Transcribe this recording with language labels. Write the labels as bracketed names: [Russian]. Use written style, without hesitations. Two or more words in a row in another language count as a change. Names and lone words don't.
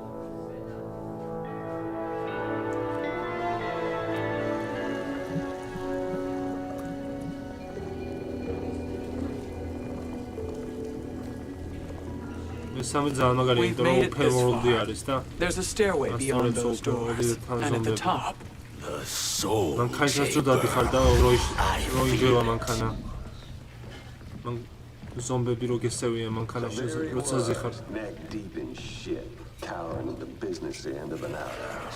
[English] We've made it this far. There's a stairway beyond those doors, and at the top, the soul [Georgian] ზომბები რო გესევია მანქანაში როცა ზიხარ [English] neck deep in shit, cowering at the business end of an outhouse.